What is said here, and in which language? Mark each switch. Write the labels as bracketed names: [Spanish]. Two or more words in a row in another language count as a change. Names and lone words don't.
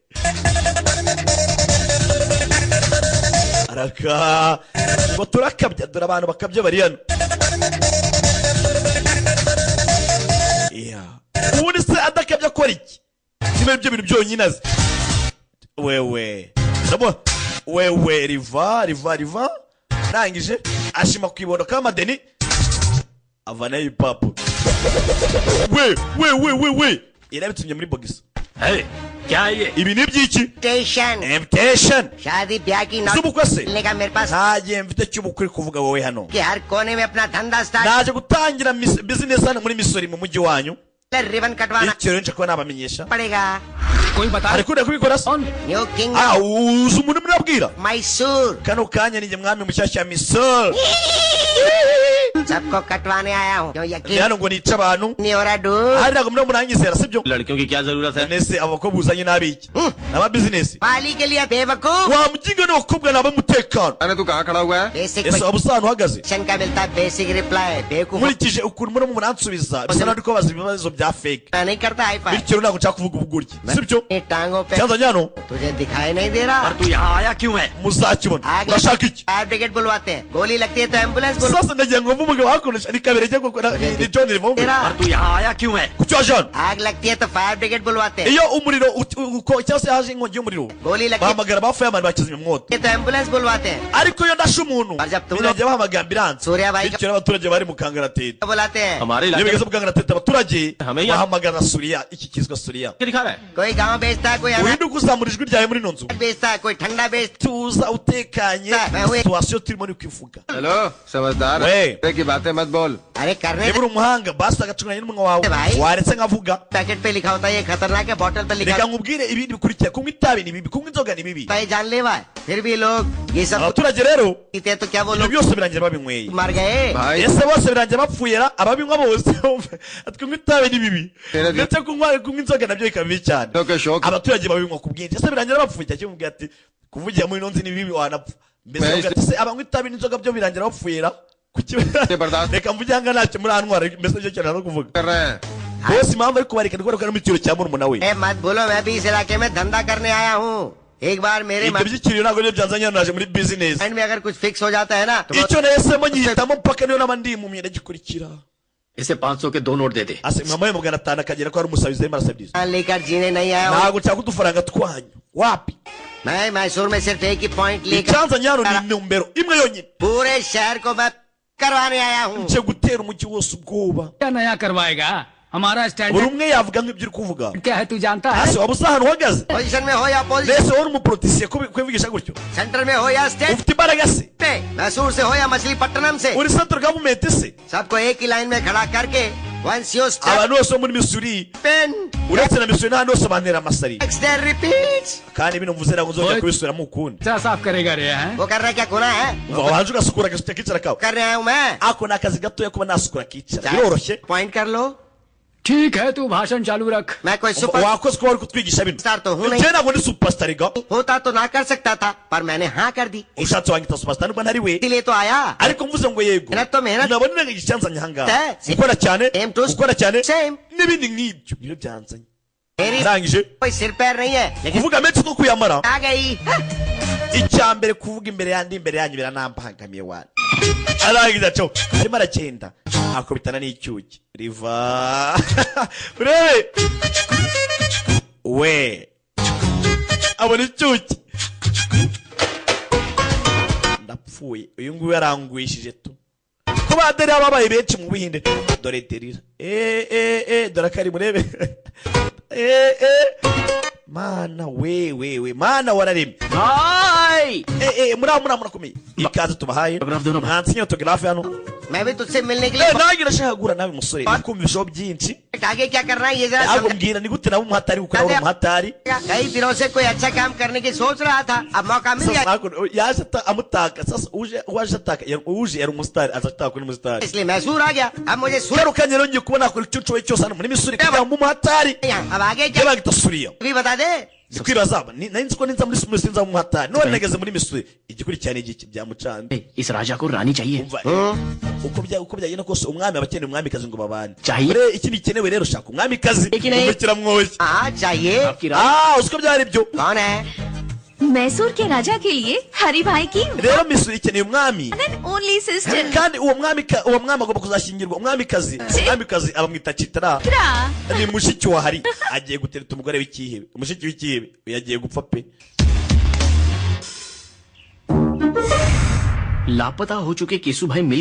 [Kinyarwanda] araka ngo turakabya dore abantu bakabya bari hano ubundi se adakabya akora iki kimwe ibyo bintu byonyine azi wewe riva nangije ashima kwibondo k'amadeni avanayo ipapu we irabitumye muri bogisi [Hindi] है क्या ये [Kinyarwanda] ibi ni byiki invitation [Hindi] शादी ब्याह की [Kinyarwanda] z'ubukwe se [Hindi] मिलने का मेरे पास [Kinyarwanda] nta gihe mfite cy'ubukwe kuvuga wowe hano [Hindi] कि हर कोने में अपना धंधा स्टार्ट [Kinyarwanda] naje gutangira business hano muri misori mu mujyi wanyu [Hindi] रिबन कटवाना [Kinyarwanda] icyo rero nje kuba nabamenyesha [Hindi] पड़ेगा कोई बता [Kinyarwanda] ariko uri kubikora se [English] new king [Kinyarwanda] uzi umuntu murabwira [Hindi] मैसूर [Kinyarwanda] kano kanya ni mwami mushyashya misori [Hindi] सबको कटवाने आया हूँ क्यों [Kinyarwanda] ni [Hindi] यकीन [Kinyarwanda] hano ngo nice abantu [Hindi] नहीं हो रहा डूड [Kinyarwanda] hari ntabwo muri muranyizera sibyo [Hindi] लड़कियों की क्या जरूरत है [Kinyarwanda] nese abakobwa uzanye n'abiki n'aba business [Hindi] पाली के लिए बेवकूफ [Kinyarwanda] wa muginga n'abakobwa n'abamutekano [Hindi] अरे तू कहाँ खड़ा हुआ है? बेसिक [Kinyarwanda] ese waba usa ahantu uhagaze [Hindi] क्वेश्चन का मिलता है [English] basic reply [Hindi] बेवकूफ [Kinyarwanda] nkurikije ukuntu murimo muransubiza bisa naho ndi kubabaza ibibazo bya fake [Hindi] मैं नहीं करता [English] hi-fi [Kinyarwanda] bityo ntabwo nshaka kuvuga ubuguryi sibyo [Hindi] टांगों पे [Kinyarwanda] cyanzanye hano [Hindi] तुझे दिखाई नहीं दे रहा तू यहाँ आया क्यों है [Kinyarwanda] muzakibona [Hindi] आग [Kinyarwanda] urashaka iki [English] fire brigade [Hindi] बुलवाते हैं गोली लगती है तो एम्बुलेंस बुलवा [Kinyarwanda] sasa ndagira ngo mve umugabo hakoresha ni kabiri ajya gukora ni John Rivombe [Hindi] तेरा तू यहाँ आया क्यों है [Kinyarwanda] ku cyo hano [Hindi] आग लगती है तो [English] fire brigade [Hindi] बुलवाते हैं [Kinyarwanda] iyo umuriro cyangwa se haje inkongi y'umuriro [Hindi] गोली लगती [Kinyarwanda] bahamagara ba fireman bakizimya umwotsi [Hindi] है तो एम्बुलेंस बुलवाते हैं [Kinyarwanda] ariko iyo ndashe umuntu Barjab tu birajya bahamagara ambulance [Hindi] सूर्या भाई [Kinyarwanda] bityo abaturage bari mu kangaratete [Hindi] को बुलाते हैं हमारे [Kinyarwanda] iyo [Hindi] इलाके [Kinyarwanda] bigeze mu kangaratete abaturage Hame ya- bahamagara suriya iki kizwa suriya [Hindi] में दिखा रहा है कोई गांव बेचता है कोई अनाज [Kinyarwanda] uhinduka uzamura ijwi ryawe muri ino nzu [Hindi] बेचता है कोई ठंडा बेचता [Kinyarwanda] tuza utekanye situwasiyo turimo ni kwivuga [Hindi] हेलो समझदार वे। तरह की बातें मत बोल है अरे करने [Kinyarwanda] niba uri umuhanga basi agacunganya n'umunwa wawe [Hindi] भाई। [Kinyarwanda] waretse nkavuga [Hindi] पैकेट पे लिखा होता है ये खतरनाक है बोतल पे लिखा [Kinyarwanda] reka nkubwire ibindi bikurikira kunywa itabi ni bibi kunywa inzoga ni bibi [Hindi] होता है जानलेवा है फिर भी लोग ये सब [Kinyarwanda] abaturage rero [Hindi] पीते हैं तो क्या वो [Kinyarwanda] ibyo [Hindi] लोग [Kinyarwanda] byose birangira babinyweye [Hindi] मर गए भाई [Kinyarwanda] ese bose birangira bapfuye ra ababinywa bose kunywa itabi ni bibi Rero- ndetse kunywa inzoga nabyo bikaba bibi cyane Nzoga shoka. abaturage babinywa ku bwinshi ese birangira bapfuye cyangwa kimubwira ati kuvugira muri ino nzi ni bibi wanapfa mbese Mbese- bavuga ati se abanywa itabi n'inzoga byo birangira bapfuye ra kuki [Hindi] bardasht- [Kinyarwanda] reka mvuge hanga ntacyo muri antwara mbese nicyo kintu no kuvuga [Hindi] कर रहे हैं [Kinyarwanda] bose impamvu ari kubareka ni kubera ko ari mu cyiciro cya murumuna we [Hindi] ए मत बोलो मैं भी इस इलाके में धंधा करने आया हूँ एक बार मेरे [Kinyarwanda] ibyo by'ikiriyo ntabwo nibyo byanzanye hano naje muri business [Hindi] माइंड में अगर कुछ फिक्स हो जाता है ना तो [Kinyarwanda] icyo nahisemo nyihitamo mpaka niyo naba ndimumye ndagikurikira [Hindi] इसे 500 के 2 नोट देते [Kinyarwanda] ase mwamuhaye magana atanu akagera ko ari umusabizi arimo arasabiriza [Hindi] मान लेकर जीने नहीं आया हूँ [Kinyarwanda] ntabwo nshaka udufaranga twanyu wapi [Hindi] मैं मैसूर में सिर्फ एक ही पॉइंट लेकर [Kinyarwanda] icyanzanye hano ni intumbero imwe yonyine [Hindi] पूरे शहर को मैं करवाने आया हूँ [Kinyarwanda] nje gutera umujyi wose ubwoba [Hindi] क्या नया करवाएगा हमारा [Kinyarwanda] buri [Hindi] स्टैंडर्ड [Kinyarwanda] umwe yavuga nk'ibyo uri kuvuga [Hindi] क्या है तू जानता है [Kinyarwanda] ase waba usa ahantu uhagaze [Hindi] पोजीशन में हो या पोजीशन [Kinyarwanda] mbese wowe uri umuporotisiye kubivugisha gutyo [Hindi] सेंटर में हो या स्टेट [Kinyarwanda] ufite imbaraga se [Hindi] पे मैसूर से हो या मछलीपट्टनम से [Kinyarwanda] uri central government se [Hindi] सबको एक ही लाइन में खड़ा करके [English] once you step [Kinyarwanda] abantu bose bo muri misuri [English] pen [Kinyarwanda] uretse na misuri n'ahandi hose bantera amasari [English] next day repeats [Kinyarwanda] kandi bino mvuze ntabwo nzongera Oye. kubisubiramo ukundi [Hindi] क्या साफ करेगा रे हैं वो कर रहा है क्या गुनाह है [Kinyarwanda] umva wanje ugasukura agasutse kicara kawe [Hindi] कर रहा हूँ मैं [Kinyarwanda] ako ni akazi gatoya kuba nasukura kicara biroroshye [Hindi] पॉइंट कर लो ठीक है तू भाषण चालू रख मैं कोई सुपर [Kinyarwanda] wakoze kuba wari kutwigisha bino [Hindi] स्टार तो हूँ नहीं [Kinyarwanda] njye ntabwo ndi superstar ga [Hindi] होता तो ना कर सकता था पर मैंने हाँ कर दी [Kinyarwanda] ushatse wanyita superstar nubwo ntari we [Hindi] इसीलिए तो आया [Kinyarwanda] ariko mvuze ngo yego [Hindi] मेहनत तो मेहनत [Kinyarwanda] nabona icyanzanye ahangaha Eh, gukora cyane [English] same to [Kinyarwanda] gukora cyane [English] same [Kinyarwanda] n'ibindi nk'ibyo nibyo byanzanye [Hindi] मेरी [Kinyarwanda] arangije [Hindi] कोई सिर पैर नहीं है लेकिन [Kinyarwanda] kuvuga menshi two kuyamara [Hindi] आ गई [Kinyarwanda] icya mbere kuvuga imbere yandi imbere yanyu biranambangamiye wani arangiza cyo arimo aragenda akubitana n'icyuki riva urebe we abona icyuki ndapfuye uyu nguyu yarangwishije tu ko baderi babaye benshi mu Buhinde dore derira dore akari murebe mana we mana wararemye [Hindi] भाई [Kinyarwanda] murakomeye ikaze tubahaye Autograph dona ba. ntansinya autograph hano [Hindi] मैं भी तुझसे मिलने के लिए [Kinyarwanda] nanjye ndashaka guhura nawe musore kumva ibishobo byinshi [Hindi] आगे क्या करना है ये जरा [Kinyarwanda] ntabwo [Hindi] समझ [Kinyarwanda] mbwira ni gute nawe umuhatari gukora uri umuhatari [Hindi] कई दिनों से कोई अच्छा काम करने की सोच रहा था अब मौका मिल [Kinyarwanda] sasa [Hindi] गया [Kinyarwanda] ntabwo yaje amutaka sasa uwaje ataka uje yari umusitari aza ataka uri umusitari [Hindi] इसलिए मैसूर आ गया अब मुझे सुर [Kinyarwanda] garukanye rero ngiye kubona akora icyo nshoboye cyose hano muri misuri kugira ngo umuhatari [Hindi] अब आगे क्या [Kinyarwanda] yabagita suriya [Hindi] भी बता दे [Kinyarwanda] Zikwibaza nari nzi ko ninza muri Missouri sinza mu hatari none nageze muri Missouri igikurikirana igiki byamucanze. [Hindi] इस राजा को रानी चाहिए. [Kinyarwanda] uko byagenda kose umwami abakeneye umwamikazi ngo babane. [Hindi] चाहिए. [Kinyarwanda] Ure iki bikenewe rero shaka umwamikazi umukira mwoshye. [Hindi] हाँ चाहिए. आपकी रानी. [Kinyarwanda] Uziko byari byo. [Hindi] कौन है? मैसूर के राजा के लिए हरी भाई की [Kinyarwanda] Rero Missouri ikeneye umwami. [English] only sister [Kinyarwanda] Kandi uwo mwami agomba kuzashingirwa umwamikazi abamwita Chitra. Ni mushiki wa Hari agiye gutereta umugore w'ikihebe. Umushiki w'ikihebe yagiye gupfa pe. [Hindi] लापता हो चुके केसु भाई मिल गए.